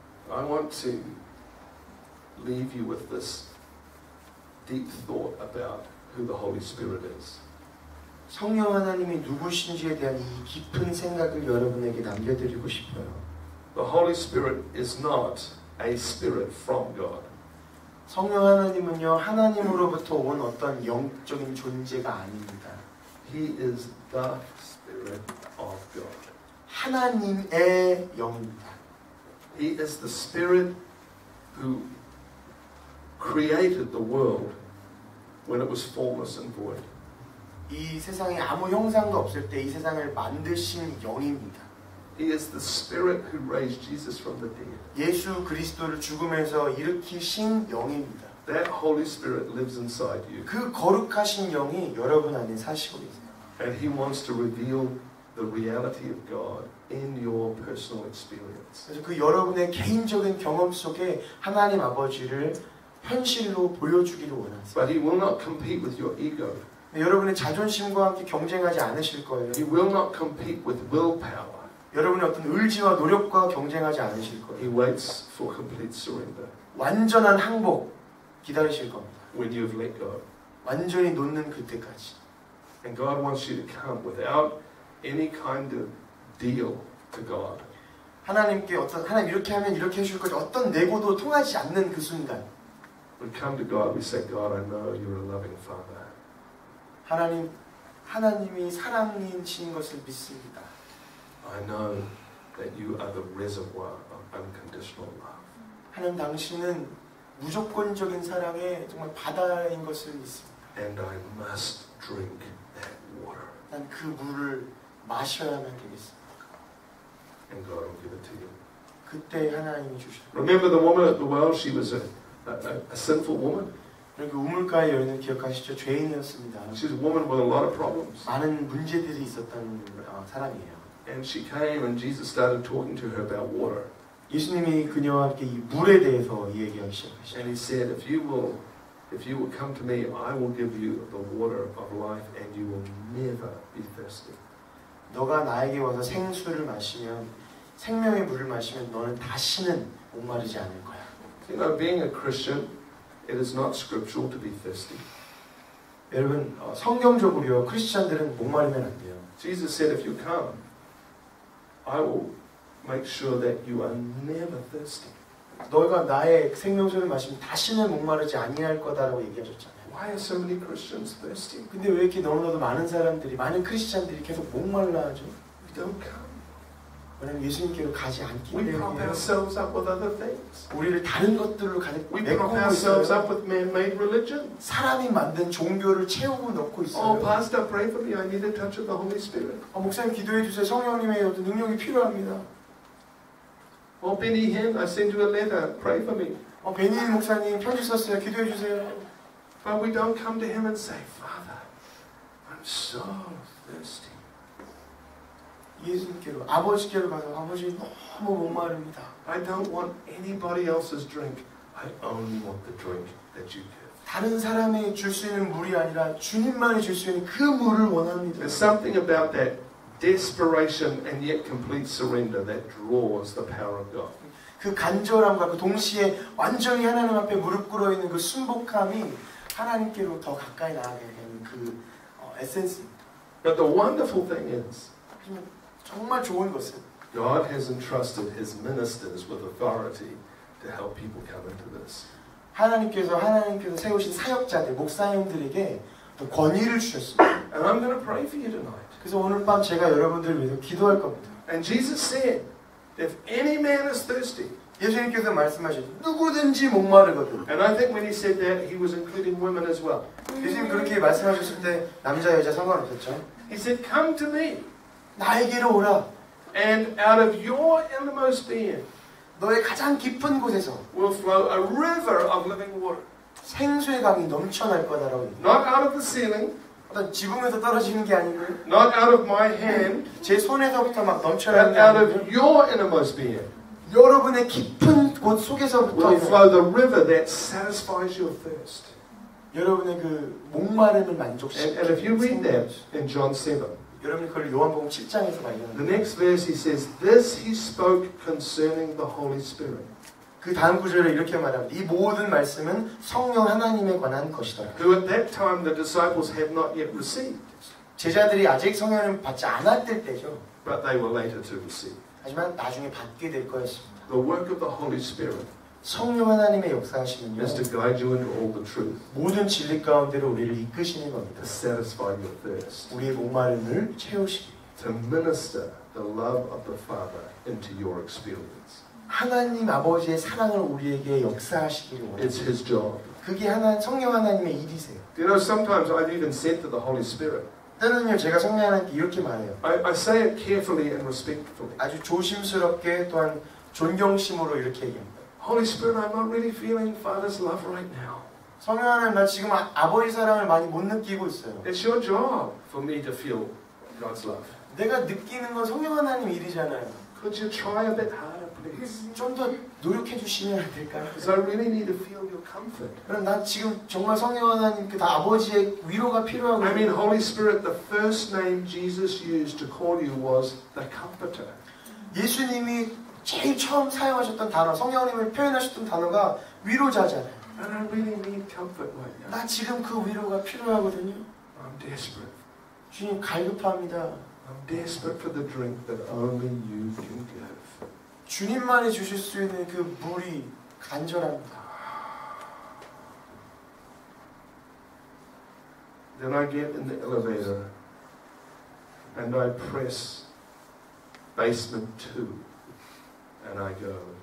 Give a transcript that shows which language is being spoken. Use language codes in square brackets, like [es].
[en] I want to leave you with this deep thought about who the Holy Spirit is. [ko] 성령 하나님이 누구신지에 대한 이 깊은 생각을 여러분에게 남겨드리고 싶어요. [en] The Holy Spirit is not a spirit from God. [ko] 성령 하나님은요, 하나님으로부터 온 어떤 영적인 존재가 아닙니다. [en] He is the Spirit of God. [ko] 하나님의 영입니다. [en] He is the Spirit who created the world when it was formless and void. [ko] 이 세상에 아무 형상도 없을 때 이 세상을 만드신 영입니다. [en] He is the Spirit who raised Jesus from the dead. [ko] 예수 그리스도를 죽음에서 일으키신 영입니다. [en] That Holy Spirit lives inside you. [ko] 그 거룩하신 영이 여러분 안에 사시고 계세요. [en] And He wants to reveal the reality of God in your personal experience. [ko] 그래서 그 여러분의 개인적인 경험 속에 하나님 아버지를 현실로 보여주기를 원하세요. [en] But He will not compete with your ego. [ko] 여러분의 자존심과 함께 경쟁하지 않으실 거예요. [en] He will not compete with willpower. [ko] 여러분의 어떤 의지와 노력과 경쟁하지 않으실 [en] He [ko] 거예요. [en] waits for complete surrender [ko] 완전한 항복 기다리실 겁니다. [en] when you've let go. [ko] 완전히 놓는 그때까지. [en] And God wants you to come without any kind of deal to God. [ko] 하나님 이렇게 하면 이렇게 해줄 거지 어떤 내고도 통하지 않는 그 순간 [en] We come to God, we say, God, I know you're a loving Father. [ko] 하나님이 사랑이신 것을 믿습니다. [en] I know that you are the reservoir of unconditional love. [ko] 하나님 당신은 무조건적인 사랑의 정말 바다인 것을 믿습니다. [en] And I must drink that water. [ko] 난 그 물을 마셔야만 되겠습니다. [en] And God will give it to you. [ko] 그때 하나님이 주실 거예요. [en] Remember the woman at the well? She was a sinful woman. [ko] 그 우물가의 여인은 기억하시죠? 죄인이었습니다. [en] She was a woman with a lot of problems. [ko] 많은 문제들이 있었던 사람이에요. [en] And she came and Jesus started talking to her about water. [ko] 예수님이 그녀와 함께 이 물에 대해서 이야기하기 시작하시죠. [en] And he said, if you will come to me, I will give you the water of life and you will never be thirsty. [ko] 너가 나에게 와서 생수를 마시면 생명의 물을 마시면 너는 다시는 목마르지 않을 거야. [en] You know, being a Christian, it is not scriptural to be thirsty. [ko] 여러분, 성경적으로요, 크리스찬들은 목마르면 안 돼요. [en] Jesus said, if you come, I will make sure that you are never thirsty. [ko] 너가 나의 생명수를 마시면 다시는 목마르지 아니할 거다라고 얘기하셨잖아요. [en] Why are so many Christians thirsty? [ko] 근데 왜 이렇게 너무나도 많은 사람들이, 많은 크리스찬들이 계속 목말라 하죠? [en] We don't come. [ko] 왜냐면 예수님께로 가지 않기 [en] We prop [ko] 때문이에요. [en] ourselves up with other things. [ko] 우리를 다른 것들로 가득 [en] We prop [ko] 메꾸고 [en] ourselves [ko] 있어요. [en] up with man-made religion. [ko] 사람이 만든 종교를 채우고 넣고 [en] Oh, [ko] 있어요. [en] Pastor, pray for me. I need a touch of the Holy Spirit. [ko] 목사님 기도해 주세요. 성령님의 어떤 능력이 필요합니다. [en] Oh, Benny Hinn, I send you a letter. Pray for me. [ko] 베니인 목사님 편지 썼어요. 기도해 주세요. [en] But we don't come to him and say, Father, I'm so thirsty. [ko] 예수님께로, 아버지께로 가서 아버지 너무 목마릅니다. [en] I don't want anybody else's drink. I only want the drink that you give. [ko] 다른 사람이 줄 수 있는 물이 아니라 주님만이 줄 수 있는 그 물을 원합니다. [en] There's something about that desperation and yet complete surrender that draws the power of God. [ko] 그 간절함과 그 동시에 완전히 하나님 앞에 무릎 꿇어 있는 그 순복함이 하나님께로 더 가까이 나가게 되는 그 에센스입니다. [en] But the wonderful thing is, [ko] 정말 좋은 것은 [en] God has entrusted His ministers with authority to help people come into this. [ko] 하나님께서 세우신 사역자들, 목사님들에게 또 권위를 주셨습니다. [en] And I'm going to pray for you tonight. [ko] 그래서 오늘 밤 제가 여러분들을 위해서 기도할 겁니다. [en] And Jesus said, if any man is thirsty, [ko] 예수님께서 말씀하셨죠. 누구든지 목마르거든. [en] and I think when He said that, He was including women as well. [ko] 예수님 그렇게 말씀하셨을 때 남자 여자 상관없었죠. [en] He said, come to me, [ko] 나에게로 오라. [en] and out of your innermost being [ko] 너의 가장 깊은 곳에서 [en] will flow a river of living water. [ko] 생수의 강이 넘쳐날 거다라고 얘기해요. [en] Not out of the ceiling, [ko] 어떤 지붕에서 떨어지는 게 아니고 [en] not out of my hand, [ko] 제 손에서부터 막 [en] but [ko] 넘쳐나는 게 [en] out [ko] 아니고 [en] of your innermost being [ko] 여러분의 깊은 곳 속에서부터 [en] will flow the river that satisfies your thirst. [ko] 여러분의 그 목마름을 [en] And [ko] 만족시키는 [en] if you read that [ko] 생수. [en] in John 7, [ko] 여러분이 그걸 요한복음 7장에서 [en] the [ko] 발견합니다. [en] next verse he says, this he spoke concerning the Holy Spirit, [ko] 그 다음 구절에 이렇게 말합니다. 이 모든 말씀은 성령 하나님에 관한 것이더라. [en] who at that time the disciples had not yet received, [ko] 제자들이 아직 성령을 받지 않았을 때죠. [en] but they were later to receive. [ko] 하지만 나중에 받게 될 거였습니다. [en] The work of the Holy Spirit [ko] 성령 하나님의 역사하시면요. [en] is to guide you into all the truth, [ko] 모든 진리 가운데로 우리를 이끄시는 겁니다. [en] to satisfy your thirst, [ko] 우리의 목마름을 채우시기. [en] to minister the love of the Father into your experience. [ko] 하나님 아버지의 사랑을 우리에게 역사하시기를 [en] It's [ko] 원합니다. [en] His job. [ko] 그게 성령 하나님의 일이세요. [en] You know, sometimes I've even said to the Holy Spirit, [ko] 때는요 제가 성령 하나님께 이렇게 말해요. [en] I say it carefully and respectfully. [ko] 아주 조심스럽게 또한 존경심으로 이렇게 얘기합니다. [en] Holy Spirit, I'm not really feeling Father's love right now. [ko] 성령 하나님 나 지금 아버지 사랑을 많이 못 느끼고 있어요. [en] It's your job for me to feel God's love. [ko] 내가 느끼는 건 성령 하나님 일이잖아요. [en] Could you try a bit harder, please? [ko] 좀 더 노력해 주시면 안 될까요? [en] Because I really need to feel your comfort. [ko] 그럼 난 지금 정말 성령 하나님 그 아버지의 위로가 필요하거든요. [en] I mean, Holy Spirit, the first name Jesus used to call you was the Comforter. [ko] 예수님이 제일 처음 사용하셨던 단어, 성령님을 표현하셨던 단어가 위로자잖아요. [en] And I really need comfort right now. [ko] 나 지금 그 위로가 필요하거든요. [en] I'm desperate. [ko] 주님 갈급합니다. [en] I'm desperate for the drink that only you can give. [ko] 주님만이 주실 수 있는 그 물이 간절합니다. [en] Then I get in the elevator and I press basement 2 and I go,